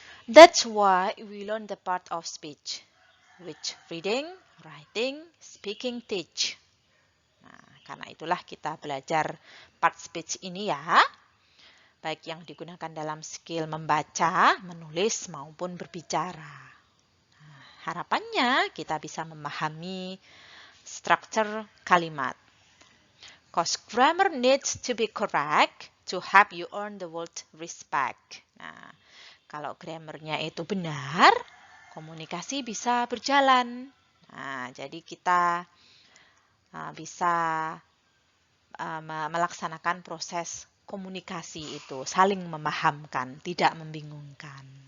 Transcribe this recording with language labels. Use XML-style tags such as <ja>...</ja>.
<en>That's why we learn the part of speech, which reading, writing, speaking teach.</en> <id>Nah, karena itulah kita belajar part speech ini ya. Baik yang digunakan dalam skill membaca, menulis, maupun berbicara. Nah, harapannya kita bisa memahami struktur kalimat.</id> <en>Cause grammar needs to be correct to help you earn the word respect.</en> <id>Nah, kalau grammarnya itu benar, komunikasi bisa berjalan. Nah, jadi kita bisa melaksanakan proses komunikasi itu, saling memahamkan, tidak membingungkan.</id>